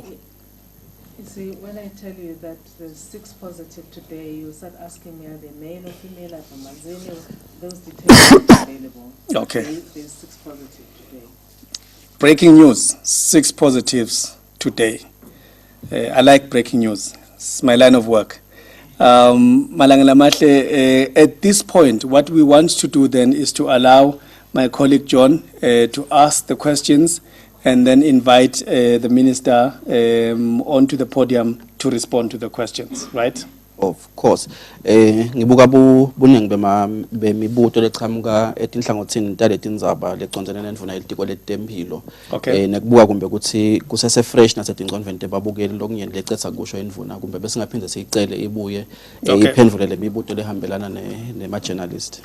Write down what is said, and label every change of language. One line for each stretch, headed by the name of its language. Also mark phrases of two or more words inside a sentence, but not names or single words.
English: You see, when I tell you that there's 6 positive today, you start asking me, are they male or female, are they Manzini? Those details are not available. Okay. There's 6 positive today. Breaking news, 6 positives today. I like breaking news. It's my line of work.
Swati: Malanga lamahle,
English: at this point, what we want to do then is to allow my colleague John to ask the questions and then invite the minister onto the podium to respond to the questions, right? Of course.
Swati: Ngibuka buningi bemibuto lechamuka etinhlangothini taletindzaba leconzene nendvuna ilitiko letempilo. Okay. Nekubuka kumbe ukuthi kusese fresh nasetinconvent babukeli lokunyeni lecetsa kusho indvuna kumbe bese ngaphinde siyicele ibuye iphendvule lemibuto lehambelana nema journalist.